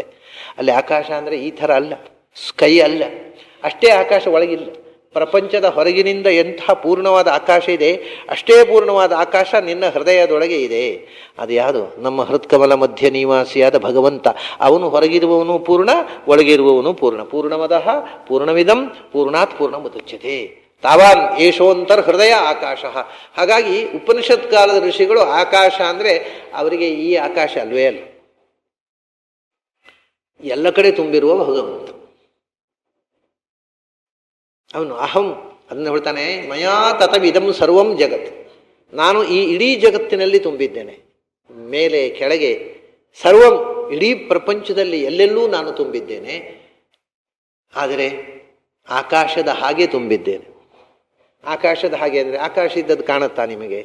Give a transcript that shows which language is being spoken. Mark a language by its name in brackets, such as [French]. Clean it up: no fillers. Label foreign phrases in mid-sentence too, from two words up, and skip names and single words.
[Kannada] ಅಲ್ಲಿ ಆಕಾಶ ಅಂದರೆ ಈ ಥರ ಅಲ್ಲ, ಸ್ಕೈ ಅಲ್ಲ, ಅಷ್ಟೇ ಆಕಾಶ ಒಳಗಿಲ್ಲ. ಪ್ರಪಂಚದ ಹೊರಗಿನಿಂದ ಎಂಥ ಪೂರ್ಣವಾದ ಆಕಾಶ ಇದೆ, ಅಷ್ಟೇ ಪೂರ್ಣವಾದ ಆಕಾಶ ನಿನ್ನ ಹೃದಯದೊಳಗೆ ಇದೆ. ಅದು ಯಾವುದು? ನಮ್ಮ ಹೃತ್ಕಮಲ ಮಧ್ಯ ನಿವಾಸಿಯಾದ ಭಗವಂತ. ಅವನು ಹೊರಗಿರುವವನು ಪೂರ್ಣ, ಒಳಗಿರುವವನು ಪೂರ್ಣ. [Sanskrit] ಪೂರ್ಣಮದಃ ಪೂರ್ಣಮಿದಂ ಪೂರ್ಣಾತ್ ಪೂರ್ಣಮುದಚ್ಯತೆ ತಾವಾನ್ ಏಷೋಂತರ್ ಹೃದಯ ಆಕಾಶ. [Kannada] ಹಾಗಾಗಿ ಉಪನಿಷತ್ ಕಾಲದ ಋಷಿಗಳು ಆಕಾಶ ಅಂದರೆ ಅವರಿಗೆ ಈ ಆಕಾಶ ಅಲ್ವೇ ಅಲ್ಲ, ಎಲ್ಲ ಕಡೆ ತುಂಬಿರುವ ಭಗವಂತ ಅವನು. ಅಹಂ ಅದನ್ನು ಹೇಳ್ತಾನೆ, [Sanskrit] ಮಯಾ ತತವಿದಂ ಸರ್ವಂ ಜಗತ್. [Kannada] ನಾನು ಈ ಇಡೀ ಜಗತ್ತಿನಲ್ಲಿ ತುಂಬಿದ್ದೇನೆ, ಮೇಲೆ ಕೆಳಗೆ ಸರ್ವಂ, ಇಡೀ ಪ್ರಪಂಚದಲ್ಲಿ ಎಲ್ಲೆಲ್ಲೂ ನಾನು ತುಂಬಿದ್ದೇನೆ. ಆದರೆ ಆಕಾಶದ ಹಾಗೆ ತುಂಬಿದ್ದೇನೆ. ಆಕಾಶದ ಹಾಗೆ ಅಂದರೆ ಆಕಾಶ ಇದ್ದದ್ದು ಕಾಣುತ್ತಾ ನಿಮಗೆ?